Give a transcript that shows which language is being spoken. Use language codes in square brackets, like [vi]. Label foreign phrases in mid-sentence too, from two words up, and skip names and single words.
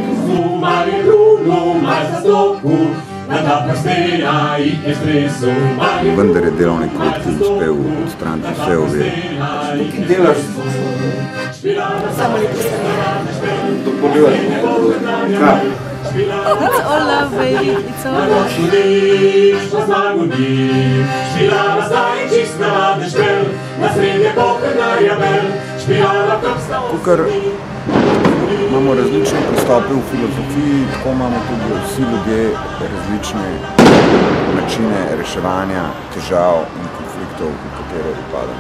[sl] Vendar je delovni kolektiv uspel odstraniti vse ovire. Tukaj delaš z dušo. Samo lepo se dopoljujem, ne? Kaj? [en] It's all love, baby, it's all love. [sl] Tukaj imamo različne pristope v filozofiji, tako imamo tudi vsi ljudje različne načine reševanja težav in konfliktov, v katere upadamo.